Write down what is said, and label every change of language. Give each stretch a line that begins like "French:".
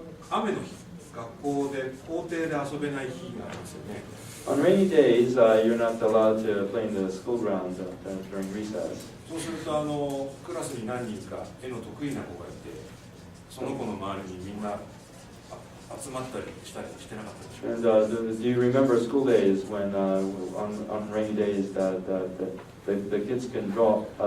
Japanese: 雨の日、学校で校庭で遊べない日がありますよね。
English: On rainy days, you're not allowed to play in the school ground during recess.
Japanese: そうするとクラスに何人か絵の得意な子がいて、その子の周りにみんな集まったりしたりしてなかったでしょう。
English: And do you remember school days when on rainy days that the kids can draw?